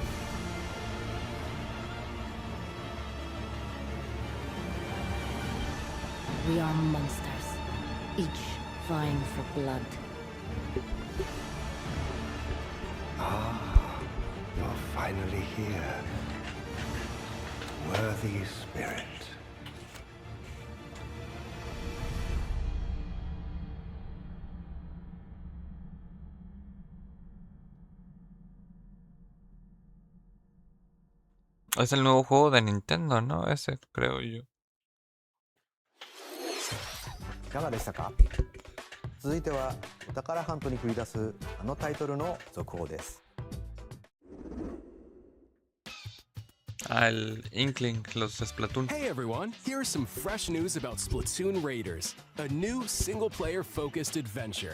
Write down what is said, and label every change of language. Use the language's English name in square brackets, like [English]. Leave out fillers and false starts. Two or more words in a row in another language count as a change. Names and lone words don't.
[English] We are monsters, each vying for blood. Ah, you're finally here. Worthy spirit. [Spanish] Es el nuevo juego de Nintendo, ¿no? Ese creo yo. [Japanese] いかがでしたか？続いてはお宝ハントに繰り出すあのタイトルの続報です。 [Spanish] El Inkling, los Splatoon. [English] Hey everyone, here's some fresh news about Splatoon Raiders, a new single-player focused adventure.